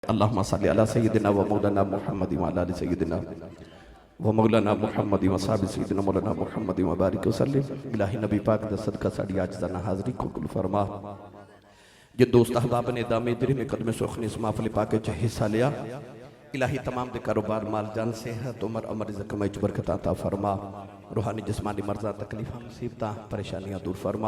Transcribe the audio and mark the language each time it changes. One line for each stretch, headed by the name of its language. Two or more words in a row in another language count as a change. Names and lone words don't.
Arabic: اللهم صل على سيدنا ومولانا محمد وعلى آل سيدنا ومولانا محمد وصاحب سيدنا مولانا محمد وبارك وسلم.
Punjabi: الٰہی نبی پاک دا صدقہ ساڈی عاجزانہ حاضری قبول فرما. جن دوست احباب نے دامے دل میں قدم سخنی اس محفل پاک چ حصہ لیا، الٰہی تمام دے کاروبار مال جان صحت عمر امر رزق میں برکت عطا فرما. روحانی جسمانی مرضاں تکلیفاں مصیبتاں پریشانیاں دور فرما.